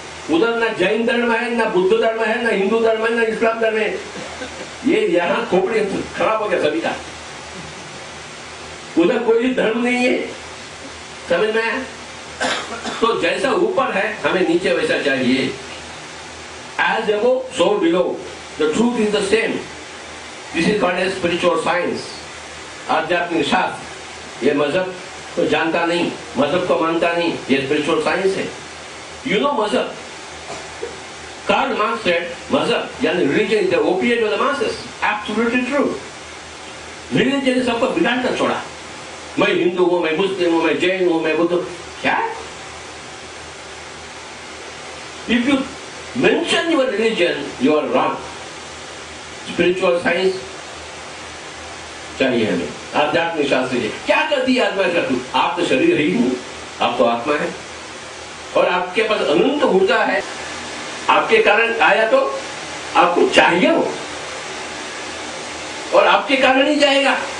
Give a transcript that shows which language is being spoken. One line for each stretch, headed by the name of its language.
Hindi: उधर ना जैन धर्म है, ना बुद्ध धर्म है, ना हिंदू धर्म है, ना इस्लाम धर्म है। ये यहाँ खोपड़ी खराब हो गया सभी का। उधर कोई धर्म नहीं है। समझ में? तो जैसा ऊपर है हमें नीचे वैसा चाहिए।
English: As above, so below. The truth is the same. This is called as spiritual science.
Hindi: आध्यात्मिक शास्त्र। ये मजहब तो जानता नहीं, मजहब को मानता नहीं, ये स्पिरिचुअल साइंस है।
English: You know मजहब? Karl Marx said,
Hindi: मजहब यानी
English: religion is the opiate of the masses. Absolutely true.
Hindi: Religion ने सबको बिगाड़ कर छोड़ा। मैं हिंदू हूं, मैं मुस्लिम हूं, मैं जैन हूं, मैं बुद्ध। क्या?
English: If you mention your religion, you are wrong.
Hindi: Spiritual science चाहिए हमें, आध्यात्मिक शास्त्र चाहिए। क्या करती है आत्मा का? आप तो शरीर ही नहीं, आप तो आत्मा है और आपके पास अनंत ऊर्जा है। आपके कारण आया तो आपको चाहिए हो और आपके कारण ही जाएगा।